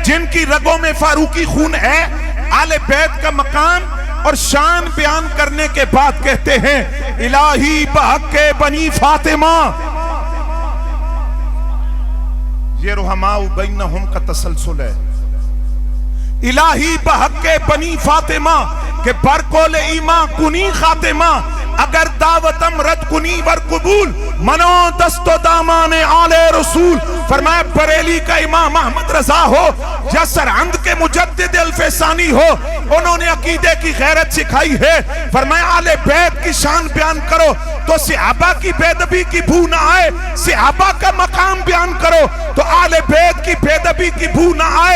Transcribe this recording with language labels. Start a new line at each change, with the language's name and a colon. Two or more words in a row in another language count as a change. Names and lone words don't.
Urdu: جن کی رگوں میں فاروقی خون ہے، آل بیت کا مقام اور شان بیان کرنے کے بعد کہتے ہیں
Persian: الہی بحق بنی فاطمہ،
Urdu: یہ
Arabic: رحماء بینہم
Urdu: کا تسلسل ہے،
Persian: الہی بحق بنی فاطمہ کہ برکول ایمان کنی خاتمہ، اگر دعوتم رد کنی ور قبول منو دست و دامان آل رسول۔
Urdu: فرمایا بریلی کا امام احمد رضا ہو یا سرہند کے مجدد الفسانی ہو، انہوں نے عقیدے کی غیرت سکھائی ہے۔ فرمایا آل بیت کی شان بیان کرو تو صحابہ کی بے ادبی کی بو نہ آئے، صحابہ کا مقام بیان کرو تو آل بیت کی بے ادبی کی بو نہ آئے۔